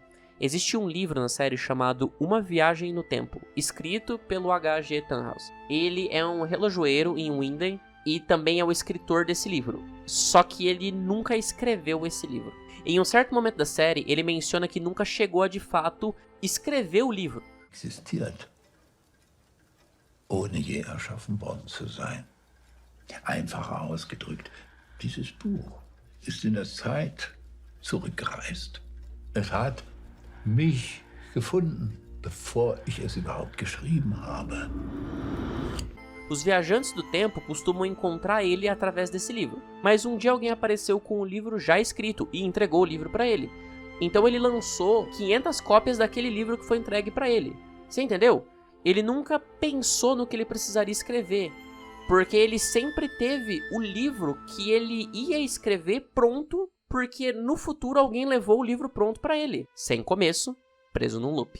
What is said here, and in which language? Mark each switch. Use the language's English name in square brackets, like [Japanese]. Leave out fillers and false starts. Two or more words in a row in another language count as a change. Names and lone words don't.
[Portuguese] Existe um livro na série chamado Uma Viagem no Tempo, escrito pelo H.G. Tannhaus. Ele é um relojoeiro em Winden e também é o escritor desse livro. Só que ele nunca escreveu esse livro. Em um certo momento da série, ele menciona que nunca chegou a, de fato, escrever o livro. [German] Existiert, ohne je erschaffen worden zu sein. Einfacher ausgedrückt, dieses Buch ist in der Zeit zurückgereist. Es hat mich gefunden, bevor ich es überhaupt geschrieben habe. [Portuguese] Os viajantes do tempo costumam encontrar ele através desse livro, mas um dia alguém apareceu com o livro já escrito e entregou o livro para ele. Então ele lançou 500 cópias daquele livro que foi entregue para ele. Você entendeu? Ele nunca pensou no que ele precisaria escrever, porque ele sempre teve o livro que ele ia escrever pronto, porque no futuro alguém levou o livro pronto pra ele, sem começo, preso num loop.